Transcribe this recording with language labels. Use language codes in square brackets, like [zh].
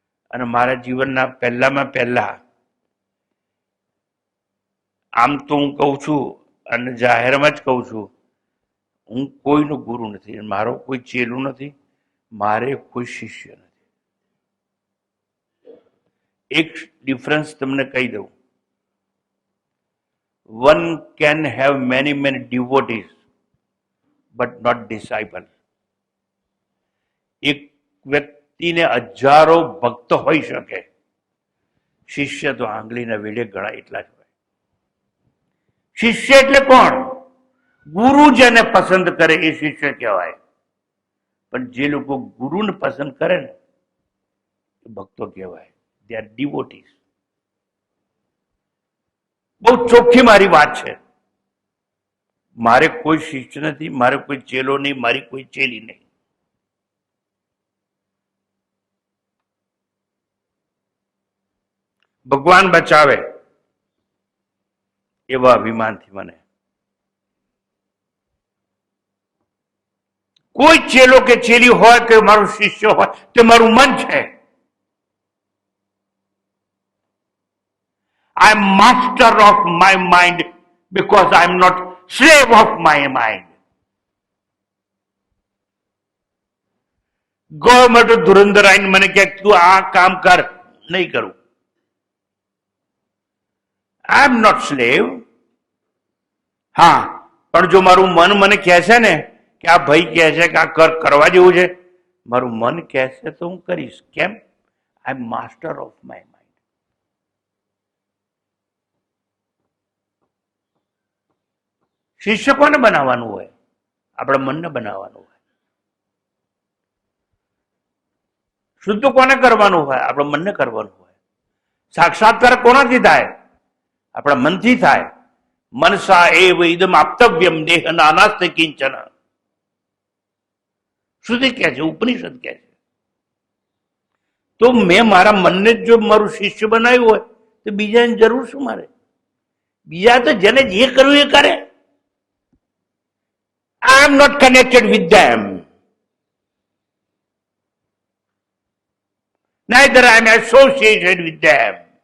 [gu] અને મારા જીવનના પહેલામાં પહેલા, આમ તો હું કહું છું અને જાહેરમાં જ કહું છું, હું કોઈનો ગુરુ નથી, મારો કોઈ ચેલું નથી, મારે કોઈ શિષ્ય નથી. એક ડિફરન્સ તમને કહી દઉં, [en] one can have many devotees but not disciple. [gu] એક વ્યક્તિને હજારો ભક્ત હોઈ શકે, શિષ્ય તો આંગળીના વેઢે ગણા એટલા જ હોય. શિષ્ય એટલે કોણ? ગુરુ જેને પસંદ કરે એ શિષ્ય કહેવાય. પણ જે લોકો ગુરુને પસંદ કરે ને એ ભક્તો કહેવાય. [en] they are devotees. [gu] બહુ ચોખ્ખી મારી વાત છે. મારે કોઈ શિષ્ય નથી, મારે કોઈ ચેલો નહીં, મારી કોઈ ચેલી નહીં. ભગવાન બચાવે એવા અભિમાનથી મને કોઈ ચેલો કે ચેલી હોય કે મારો શિષ્ય હોય, તે મારું મન છે. [en] I am master of my mind because I am not slave of my mind. [gu] Government ધુરંધર આઈને મને કહે તું આ કામ કર, નહીં કરું. [en] I am not slave. [gu] હા, પણ જો મારું મન મને કહે છે ને કે આ ભાઈ કહે છે કે આ કરવા જેવું છે, મારું મન કહે છે તો હું કરીશ. કેમ? [en] I am master of my mind. [gu] શિષ્ય કોને બનાવવાનું હોય? આપણા મનને બનાવવાનું હોય. શુદ્ધ કોને કરવાનું હોય? આપણા મનને કરવાનું હોય. સાક્ષાત્કાર કોનાથી થાય? આપણા મનથી થાય. [sa] મનસા એવ ઇદમ આપતવ્યમ દેહ નાનાસ્તે કિંચન. [gu] શ્રુતિ કહે છે, ઉપનિષદ કહે છે. તો મેં મારા મનને જો મારું શિષ્ય બનાવ્યું હોય તો બીજાની જરૂર શું મારે? બીજા તો જેને જે કરવું એ કરે. [en] I am not connected with them. Neither I am associated with them.